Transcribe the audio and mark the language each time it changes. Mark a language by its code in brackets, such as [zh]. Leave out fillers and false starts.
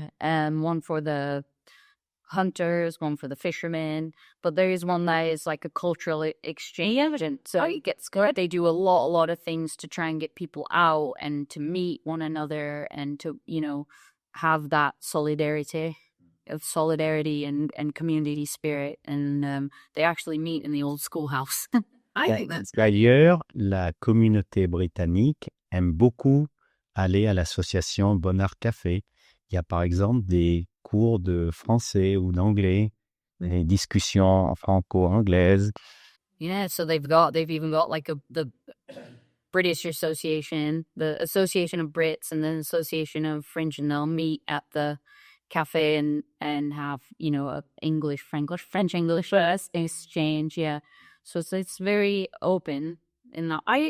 [en] One for the hunters, one for the fishermen, but there is one that is like a cultural exchange, and so it gets good. They do a lot of things to try and get people out and to meet one another and to, you know, have that solidarity and community spirit, and they actually meet in the old schoolhouse. I think that's [fr] D'ailleurs, la communauté britannique aime beaucoup aller à l'association Bon Art Café. Il y a par exemple des cours de français ou d'anglais, des discussions franco-anglaises. [en] Yeah, so they've even got like the British Association, the Association of Brits, and then Association of French, and they'll meet at the cafe and have, you know, a French English exchange. Yeah, so it's very open in that.